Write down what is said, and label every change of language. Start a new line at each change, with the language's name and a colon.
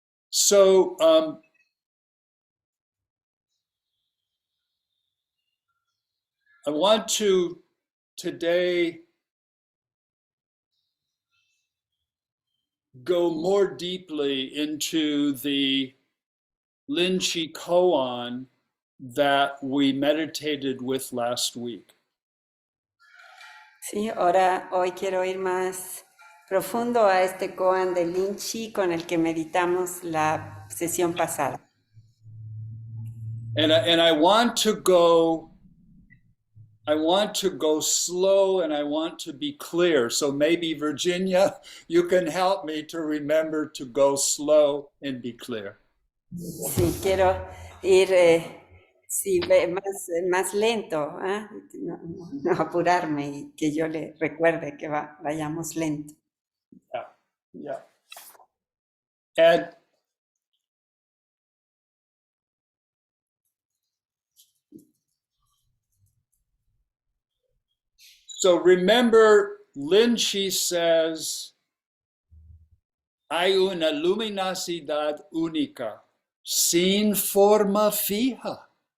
English: So I want to today go more deeply into the Linchi koan that we meditated with last week.
Spanish: Sí, ahora hoy quiero ir más profundo a este koan de Linchi con el que meditamos la sesión pasada.
English: And I want to go slow and I want to be clear. So maybe Virginia, you can help me to remember to go slow and be clear.
Spanish: Sí, quiero ir más lento, ¿eh? No apurarme y que yo le recuerde que vayamos lento.
English: Yeah. And so remember, Linchi says,
Spanish: hay una luminosidad única, sin forma fija.